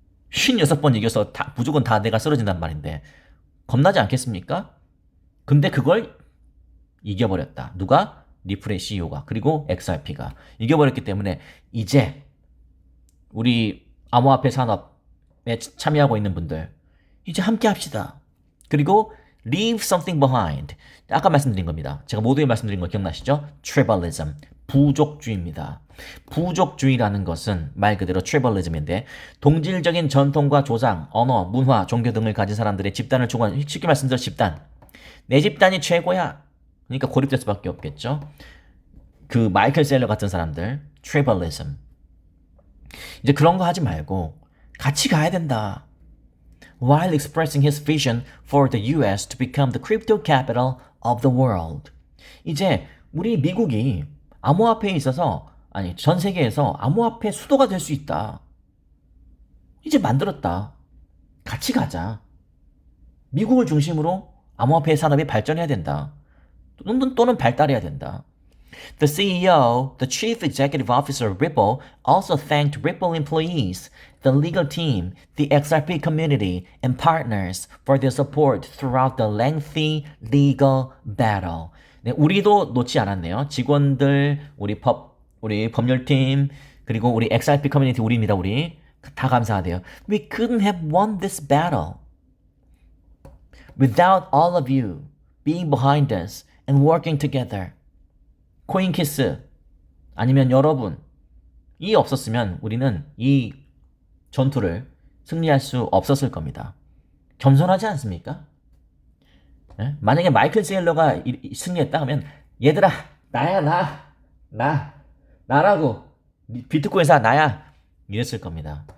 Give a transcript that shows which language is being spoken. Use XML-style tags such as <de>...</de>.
<ko>56번 이겨서 무조건 다 내가 쓰러진단 말인데 겁나지 않겠습니까? 근데 그걸 이겨버렸다. 누가? 리플의 CEO가 그리고 XRP가 이겨버렸기 때문에 이제 우리 암호화폐 산업에 참여하고 있는 분들 이제 함께 합시다. 그리고</ko> <en>leave something behind.</en> <ko>아까 말씀드린 겁니다. 제가 모두에 말씀드린 거 기억나시죠? tribalism. 부족주의입니다. 부족주의라는 것은 말 그대로 tribalism인데 동질적인 전통과 조상, 언어, 문화, 종교 등을 가진 사람들의 집단을 추구하는 쉽게 말씀드려 집단. 내 집단이 최고야. 그러니까 고립될 수밖에 없겠죠. 그 마이클 셀러 같은 사람들 tribalism. 이제 그런 거 하지 말고 같이 가야 된다.</ko> <en>While expressing his vision for the US to become the crypto capital of the world.</en> <ko>이제 우리 미국이 암호화폐에 있어서 아니 전 세계에서 암호화폐 수도가 될 수 있다. 이제 만들었다. 같이 가자. 미국을 중심으로 암호화폐 산업이 발전해야 된다. 또는 발달해야 된다.</ko> <en>The CEO, the Chief Executive Officer of Ripple, also thanked Ripple employees, the legal team, the XRP community, and partners for their support throughout the lengthy legal battle.</en> <ko>네, 우리도 놓지 않았네요. 직원들, 우리 법률팀, 그리고 우리 XRP 커뮤니티 우리입니다. 우리 다 감사하대요.</ko> <en>We couldn't have won this battle without all of you being behind us and working together.</en> <ko>코인키스 아니면 여러분이 없었으면 우리는 이 전투를 승리할 수 없었을 겁니다. 겸손하지 않습니까? 네? 만약에 마이클 세일러가 승리했다 하면 얘들아 나야 나라고 비트코인사 나야 이랬을 겁니다.</ko>